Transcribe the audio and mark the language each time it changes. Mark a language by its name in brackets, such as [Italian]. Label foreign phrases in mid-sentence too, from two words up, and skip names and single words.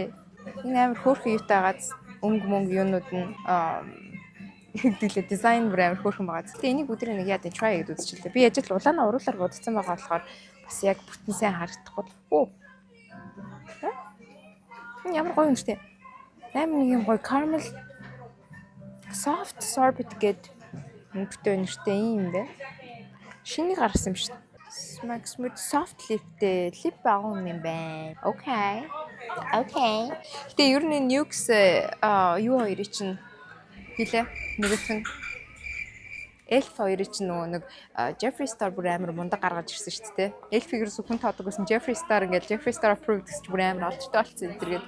[Mongolian] Энэ амар хөөрхөн юутайгаад өнгө юунууд нь дизайн бүр амар хөөрхөн байгаа. Гэтэ энийг өдрөө нэг яа try гэдээ үзчихлээ. Би яж л улаанаа уруулаар бодсон байгаа болохоор бас яг бүтэн сайн харагдахгүй. Ямар гоё юм штэ. Амар нэг юм гоё [English] caramel soft sorbet [Mongolian] гэд өнгөтэй нэртэй юм бэ. Шиний гарсан юм шүү дээ. [English] Smack smooth soft lipтэй lip balm [Mongolian] юм байна. Окей. Гэтэ ер нь Nuxe юу хоёрыг чинь хэлээ. Нэгэн Elf хоёрыг чинь нөгөө нэг Jeffree Star бүр амар мундаг гаргаж ирсэн шүү дээ. Elf-ийг ерөөсөө хүн тоодог гэсэн Jeffree Star ингээд Jeffree Star approved гэж бүр амар олдтой болсон энэ төргээд.